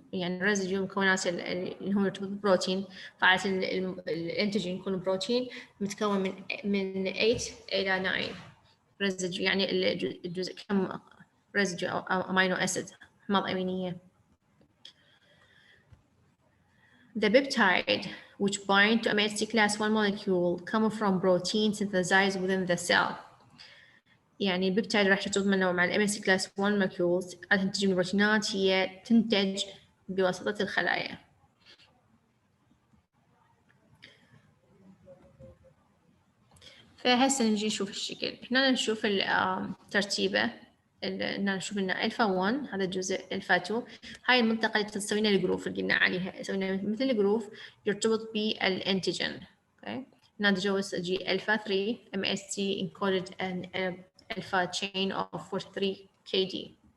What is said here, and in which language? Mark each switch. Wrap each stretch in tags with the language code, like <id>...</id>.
<ar>يعني residue مكونات اللي هو يرتبط بالبروتين، فعادة الانتيجين يكون بروتين متكون من 8 إلى 9 residue. يعني الجزء كم residue أو amino acid حمض أمينية.</ar> <en>The peptide which bind to MHC class 1 molecule come from protein synthesized within the cell.</en> <ar>يعني البيبتايد راح ترتبط منه مع ال MHC class 1 molecules تنتج من البروتينات هي تنتج بواسطة الخلايا. فهسه نجي نشوف الشكل. هنا نشوف الترتيبة. هنا نشوف لنا ألفا 1 هذا الجزء، ألفا 2 هاي المنطقة اللي تسوي لنا الجروف اللي قلنا عليها، يسوي لنا مثل الجروف يرتبط بالانتيجين. اوكي هنا تجوز تجي ألفا 3</ar> <en>MSC encoded an alpha chain of 43 kD.</en>